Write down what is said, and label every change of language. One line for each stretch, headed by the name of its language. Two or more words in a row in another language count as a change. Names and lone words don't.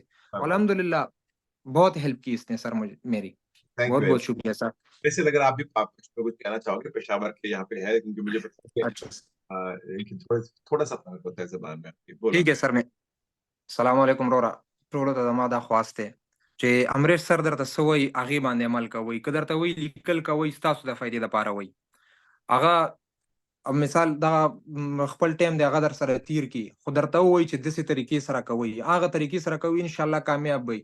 Urdu: الحمدللہ بہت ہیلپ کی اس نے سر مجھے میری. بہت بہت شکریہ سر. ویسے اگر آپ بھی کچھ کہنا چاہو گے پشاور کے یہاں پہ ہے، کیونکہ مجھے پتا ہے تھوڑا سا فرق ہوتا ہے زبان میں. ٹھیک ہے سر۔ میں سلام علیکم
Pashto: ورورو ټولو ته ما دا خواسته چې امریش سر درته سوی هغه باندې عمل کوي، که درته وی لیکل کوي تاسو د فائدې لپاره وي. هغه مثال دا خپل ټیم دی هغه در سره تیر کی، خو درته وی چې دسي طریقې سره کوي، هغه طریقې سره کوي، ان شاء الله کامیاب وي.